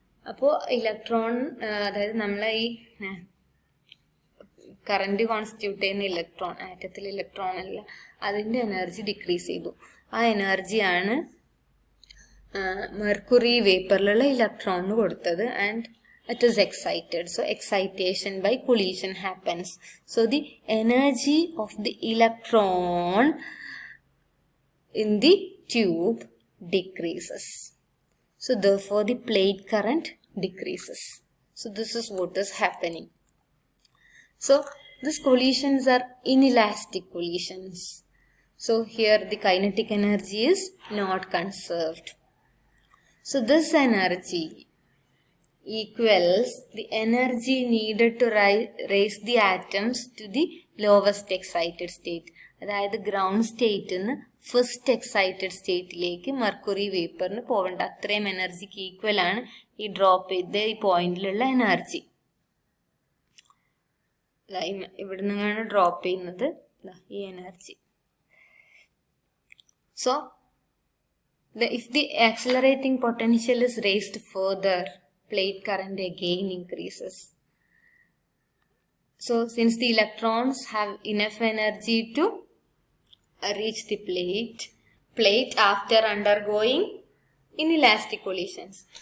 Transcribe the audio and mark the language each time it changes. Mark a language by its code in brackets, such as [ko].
[ml] അപ്പോൾ ഇലക്ട്രോൺ, അതായത് നമ്മളെ ഈ കറന്റ് കോൺസ്റ്റിറ്റ്യൂട്ട് ചെയ്യുന്ന ഇലക്ട്രോൺ, ആറ്റത്തിൽ ഇലക്ട്രോൺ അല്ല, അതിന്റെ എനർജി ഡിക്രീസ് ചെയ്തു. ആ എനർജിയാണ് മെർക്കുറി വേപ്പറിലുള്ള ഇലക്ട്രോണിന് കൊടുത്തത്. [en] And it is excited. So excitation by collision happens. So the energy of the electron in the tube decreases. So therefore the plate current decreases. So this is what is happening. So these collisions are inelastic collisions. So here the kinetic energy is not conserved. So this energy equals the energy needed to raise the atoms to the lowest excited state. [ml] അതായത് ground സ്റ്റേറ്റിൽ നിന്ന് first excited സ്റ്റേറ്റിലേക്ക് mercury വേപ്പറിന് പോകേണ്ട അത്രയും എനർജിക്ക് equal ആണ് ഈ drop ചെയ്ത ഈ പോയിന്റിലുള്ള എനർജി. ഇവിടെ നിന്നാണ് ഡ്രോപ്പ് ചെയ്യുന്നത് ഈ energy. [en] So if the accelerating potential is raised further, plate current again increases. So since the electrons have enough energy to reach the plate after undergoing inelastic collisions.